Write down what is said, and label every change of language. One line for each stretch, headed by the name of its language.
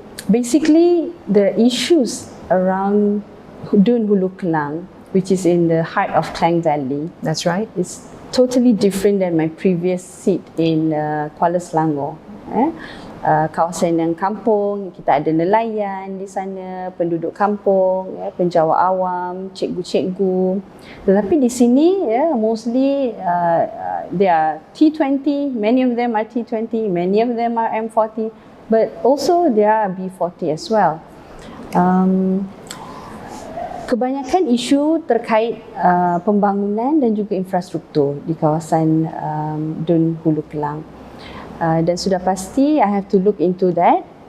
English: Basically, the issues around DUN Hulu Kelang, which is in the heart of Klang Valley. That's right. It's totally different than my previous seat in Kuala Selangor.
Malay: Kawasan yang kampung, kita ada nelayan di sana, penduduk kampung, penjawat awam, cikgu-cikgu. Tetapi di sini,
English: mostly they are T20, many of them are T20, many of them are M40, but also they are B40 as well.
Malay: Kebanyakan isu terkait pembangunan dan juga infrastruktur di kawasan DUN Hulu Kelang. Dan sudah pasti
English: I have to look into that.